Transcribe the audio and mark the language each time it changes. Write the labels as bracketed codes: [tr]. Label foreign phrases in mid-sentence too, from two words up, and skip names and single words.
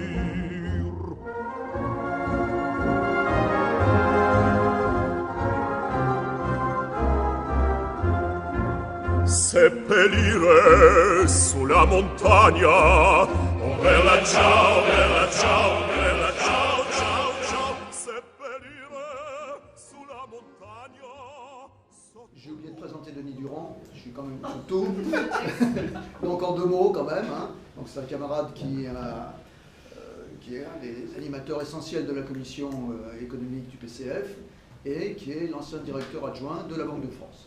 [it] Seppellire sulla montagna, oh bella ciao, bella ciao, bella ciao, ciao, ciao. Seppellire sulla montagna. [fr] J'ai oublié de présenter Denis Durand, je suis quand même tout. Donc en deux mots quand même. Hein. Donc c'est un camarade qui est un des animateurs essentiels de la commission économique du PCF et qui est l'ancien directeur adjoint de la Banque de France.